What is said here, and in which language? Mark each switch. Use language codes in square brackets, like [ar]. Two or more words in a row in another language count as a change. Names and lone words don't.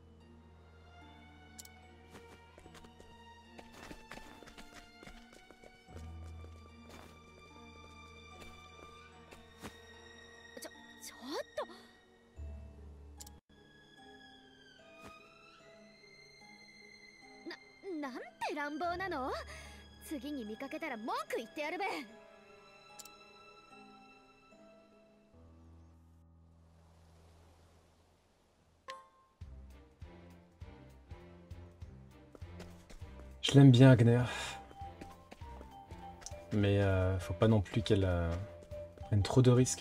[ja] ちょっと。なんて乱暴なの。次に見かけたら文句言ってやるべ。 [fr] Je l'aime bien, Agner. Mais faut pas non plus qu'elle prenne trop de risques.